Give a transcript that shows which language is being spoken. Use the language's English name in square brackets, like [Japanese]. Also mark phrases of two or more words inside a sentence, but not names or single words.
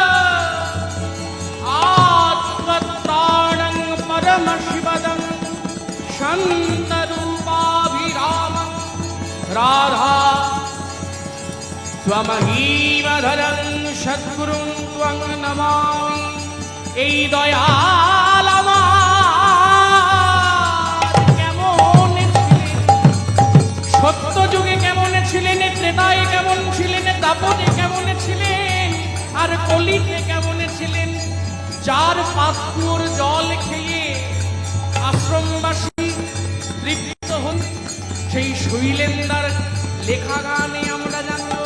[Sanskrit] आत्मत्राणं परमशिवदं शान्तरूपाभिरामं राधा त्वमहीमधरं सद्गुरुं त्वं नमामि। [Bangla] এই দয়াল আমার কেমন ছিলেন, সত্য যুগে কেমন ছিলেন, ত্রেতায় কেমন ছিলেন, দাপরে কেমন ছিলেন, আর কলিতে কেমন ছিলেন, যার পাত্রর জল খেয়ে আশ্রমবাসী তৃপ্ত হন, সেই শৈলেন্দার লেখা গানে আমরা জানব।